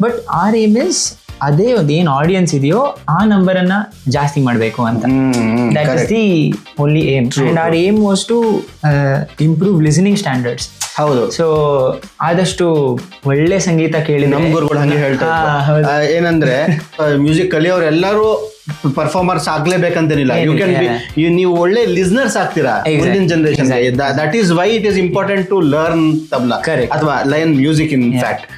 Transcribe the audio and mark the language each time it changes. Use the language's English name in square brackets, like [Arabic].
[Kannada] But [English] our aim is [Kannada] ಅದೇ ಅದೇನ್ audience ಇದೆಯೋ ಆ ನಂಬರ್ ಅನ್ನ ಜಾಸ್ತಿ ಮಾಡ್ಬೇಕು ಅಂತ. [English] That is the only aim. And our aim was to improve listening standards. [Kannada] ಹೌದು. ಸೊ ಆದಷ್ಟು ಒಳ್ಳೆ ಸಂಗೀತ ಕೇಳಿ. ನಮ್ ಗುರುಗಳು ಹಂಗೆ ಹೇಳ್ತಾರೆ, ಏನಂದ್ರೆ ಮ್ಯೂಸಿಕ್ ಕಲಿಯೋರು ಎಲ್ಲರೂ ಪರ್ಫಾರ್ಮರ್ಸ್ ಆಗ್ಲೇಬೇಕಂತೇನಿಲ್ಲ. [English] you can be, [Kannada] ನೀವು ಒಳ್ಳೆ ಲಿಸ್ನರ್ಸ್ ಆಗ್ತೀರಾ ಮುಂದಿನ generation. [English] That is why it is important to learn tabla ಅಥವಾ line music in fact.